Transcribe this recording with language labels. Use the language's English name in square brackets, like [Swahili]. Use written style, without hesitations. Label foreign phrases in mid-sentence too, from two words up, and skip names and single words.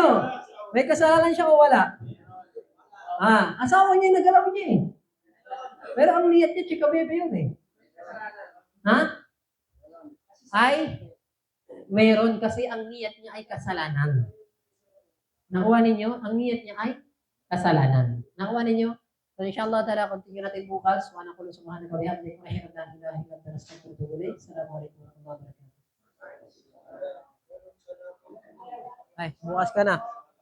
[Filipino] May kasalanan siya o wala? Asawa niya yung nagalaw niya eh. Pero ang niyat niya, chika bebe yun eh. Ay, mayroon kasi ang niyat niya ay kasalanan. Nakuha ninyo? Ang niyat niya ay kasalanan. Nakuha ninyo? So, [Arabic] إن شاء الله تعالى, [Filipino] continue natin bukas. [Arabic] ونقول سبحانك وبحمدك وأشهد أن لا إله إلا أنت أستغفرك وأتوب إليك. السلام عليكم ورحمة الله وبركاته. [Filipino] Ay, bukas ka na.